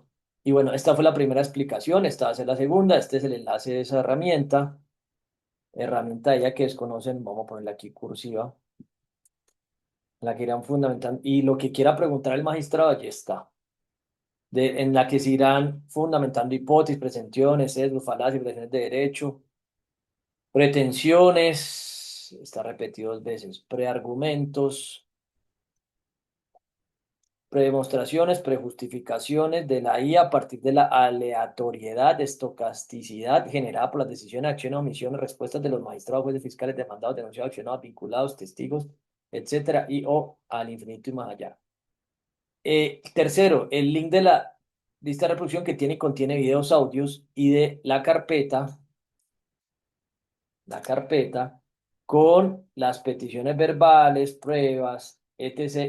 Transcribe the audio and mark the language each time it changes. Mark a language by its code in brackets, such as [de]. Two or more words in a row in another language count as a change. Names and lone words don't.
[es] Y bueno, esta fue la primera explicación, esta va a ser la segunda, este es el enlace de esa herramienta, herramienta ella que desconocen, vamos a ponerla aquí cursiva, la que irán fundamentando, y lo que quiera preguntar el magistrado, allí está, en la que se irán fundamentando hipótesis, pretensiones, sesgos, falacias, pretensiones de derecho, pretensiones, está repetido 2 veces, preargumentos, predemostraciones, prejustificaciones de la IA a partir de la aleatoriedad, estocasticidad generada por las decisiones, acciones, omisiones, respuestas de los magistrados, jueces, fiscales, demandados, denunciados, accionados, vinculados, testigos, etcétera, y o al infinito y más allá. Tercero, el link de la lista de reproducción que tiene y contiene videos, audios y de la carpeta con las peticiones verbales, pruebas, etc.